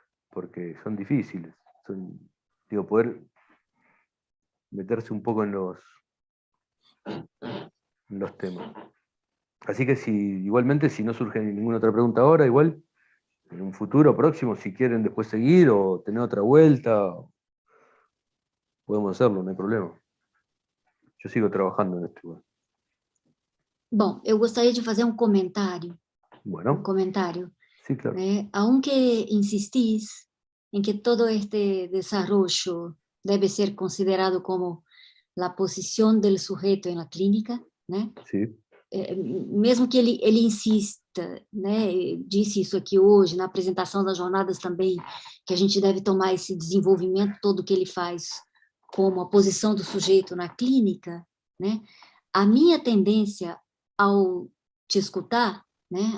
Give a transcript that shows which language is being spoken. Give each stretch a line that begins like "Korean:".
Spanish: Porque son difíciles. Digo, poder meterse un poco en los temas. Así que igualmente, si no surge ninguna otra pregunta ahora, igual, en un futuro próximo, si quieren después seguir o tener otra vuelta, podemos hacerlo, no hay problema. Yo sigo trabajando en esto igual.
Portuguese: Bom, eu gostaria de fazer um comentário.
Spanish: Bueno, sí, claro. Aunque insistís en que todo este desarrollo debe ser considerado como la posición del sujeto en la clínica, né? Sí.
Portuguese: Mesmo que ele insista, né? Disse isso aqui hoje, na apresentação das jornadas também, que a gente deve tomar esse desenvolvimento todo que ele faz como a posição do sujeito na clínica, né? A minha tendência ao te escutar, né?